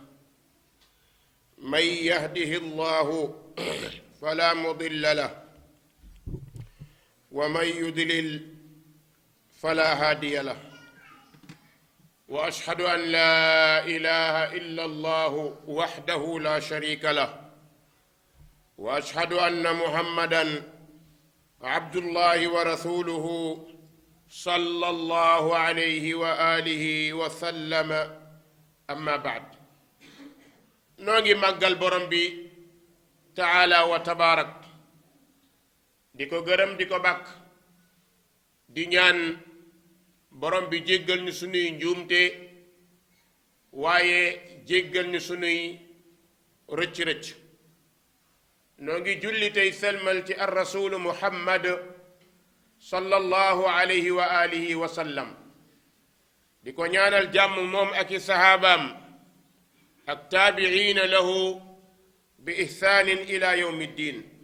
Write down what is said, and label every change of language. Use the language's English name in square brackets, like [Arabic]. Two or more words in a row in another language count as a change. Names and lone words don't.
[Arabic] من يهده الله فلا مضل له ومن يضلل فلا هادي له، وأشهد أن لا إله إلا الله وحده لا شريك له، وأشهد أن محمدًا عبد الله ورسوله صلى الله عليه وآله وسلم. أما بعد، [Wolof] نوغي ماغال بروم بي [Arabic] تعالى وتبارك [Wolof] ديكو گرم ديكو باك di ñaan borom bi jéggal ñu sunuy njuumte waaye jéggal ñu sunuy rëcc-rëcc. noo ngi julli tey selmal ci [Arabic] الرسول محمد صلى الله عليه وآله وسلم, [Wolof] di ko ñaanal jàmm moom ak i sahaabaam ak [Arabic] تابعين له بإحسان إلى يوم الدين.